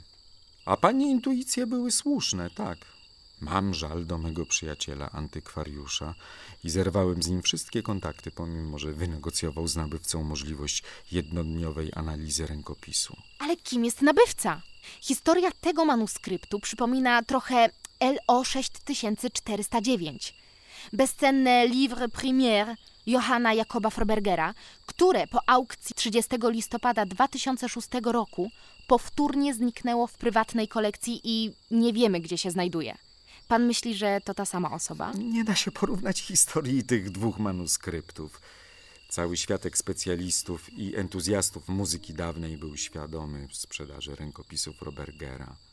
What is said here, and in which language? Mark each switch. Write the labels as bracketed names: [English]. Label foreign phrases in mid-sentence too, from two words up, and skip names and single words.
[Polish] A pani intuicje były słuszne, tak. Mam żal do mego przyjaciela, antykwariusza i zerwałem z nim wszystkie kontakty, pomimo że wynegocjował z nabywcą możliwość jednodniowej analizy rękopisu. Ale kim jest nabywca? Historia tego manuskryptu przypomina trochę LO 6409. Bezcenne [French] livre première [Polish] Johanna Jakoba Frobergera, które po aukcji 30 listopada 2006 roku powtórnie zniknęło w prywatnej kolekcji i nie wiemy, gdzie się znajduje. Pan myśli, że to ta sama osoba? Nie da się porównać historii tych dwóch manuskryptów. Cały światek specjalistów i entuzjastów muzyki dawnej był świadomy sprzedaży rękopisów Frobergera.